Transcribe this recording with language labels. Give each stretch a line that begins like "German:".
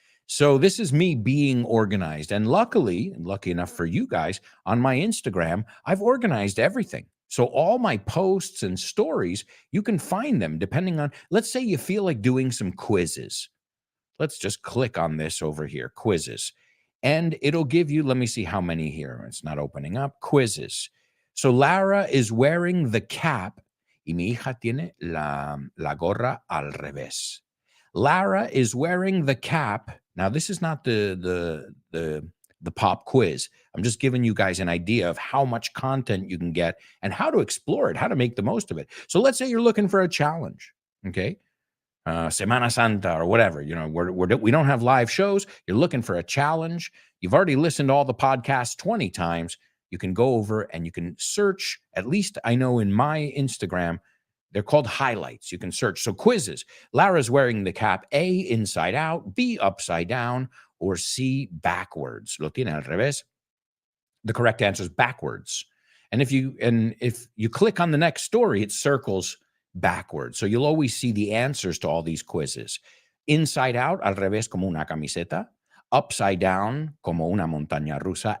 English: So this is me being organized. And lucky enough for you guys, on my Instagram, I've organized everything. So all my posts and stories, you can find them depending on, let's say you feel like doing some quizzes. Let's just click on this over here, quizzes. And it'll give you, let me see how many here. It's not opening up. Quizzes. So Lara is wearing the cap
Spanish: y mi hija tiene la gorra al revés.
English: Lara is wearing the cap. Now, this is not the pop quiz. I'm just giving you guys an idea of how much content you can get and how to explore it, how to make the most of it. So let's say you're looking for a challenge, okay? Semana Santa or whatever, we don't have live shows. You're looking for a challenge. You've already listened to all the podcasts 20 times. You can go over and you can search. At least I know in my Instagram, they're called highlights. You can search. So quizzes. Lara's wearing the cap A, inside out, B, upside down, or C, backwards.
Spanish: Lo tiene al revés.
English: The correct answer is backwards. And if you click on the next story, it circles backwards. So you'll always see the answers to all these quizzes. Inside out,
Spanish: al revés, como una camiseta.
English: Upside down,
Spanish: como una montaña rusa.